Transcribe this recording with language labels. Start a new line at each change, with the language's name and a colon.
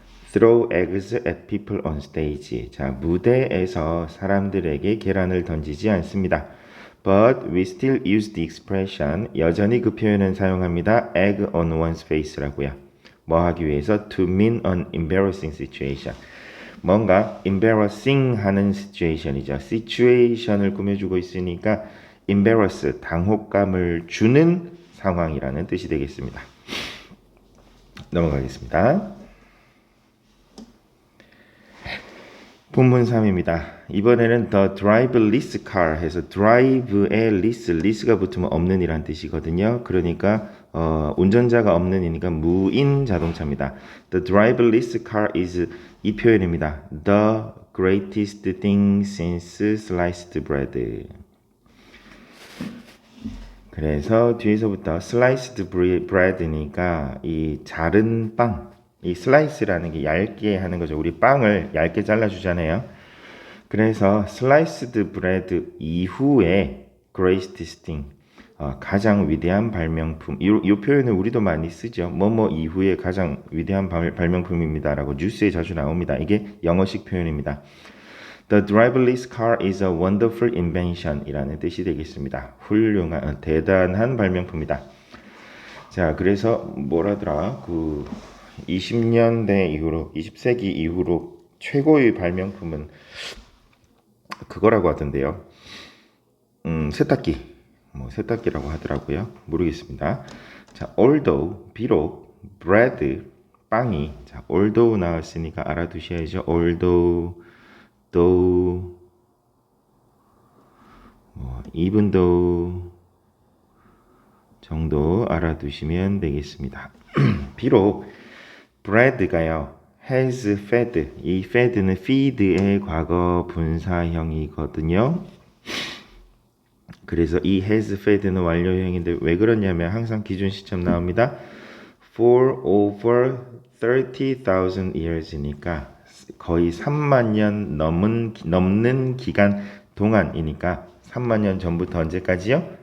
English: Throw eggs at people on stage.
Korean: 자, 무대에서 사람들에게 계란을 던지지 않습니다.
English: But we still use the expression.
Korean: 여전히 그 표현은 사용합니다.
English: egg on one's face라고요.
Korean: 뭐 하기 위해서?
English: To mean an embarrassing situation.
Korean: 뭔가 embarrassing 하는 situation이죠. situation을 꾸며주고 있으니까 embarrass, 당혹감을 주는 상황이라는 뜻이 되겠습니다. 넘어가겠습니다. 본문 3입니다. 이번에는
English: the driverless car
Korean: 해서 drive에 less가 붙으면 없는 이란 뜻이거든요. 그러니까 운전자가 없는 이니까 무인 자동차입니다.
English: The driverless car is
Korean: 이 표현입니다.
English: The greatest thing since sliced bread.
Korean: 그래서 뒤에서부터 sliced bread니까 이 자른 빵, 이 slice라는 게 얇게 하는 거죠. 우리 빵을 얇게 잘라주잖아요. 그래서 sliced bread 이후에 greatest thing, 가장 위대한 발명품. 이 표현을 우리도 많이 쓰죠. 뭐뭐 이후에 가장 위대한 발명품입니다라고 뉴스에 자주 나옵니다. 이게 영어식 표현입니다.
English: The driverless car is a wonderful invention
Korean: 이라는 뜻이 되겠습니다. 훌륭한, 대단한 발명품이다. 자, 그래서 뭐라더라? 20년대 이후로, 20세기 이후로 최고의 발명품은 그거라고 하던데요. 세탁기. 세탁기라고 하더라고요. 모르겠습니다. 자, although, 비록, bread, 빵이, 자, although 나왔으니까 알아두셔야죠. although, though, even though 정도 알아두시면 되겠습니다. 비록 bread가요
English: has fed,
Korean: 이 fed는 feed의 과거 분사형이거든요. 그래서 이 has fed는 완료형인데 왜 그러냐면 항상 기준 시점 나옵니다.
English: For over 30,000 years
Korean: 니까 거의 3만 년 넘는 기간 동안이니까 3만 년 전부터 언제까지요?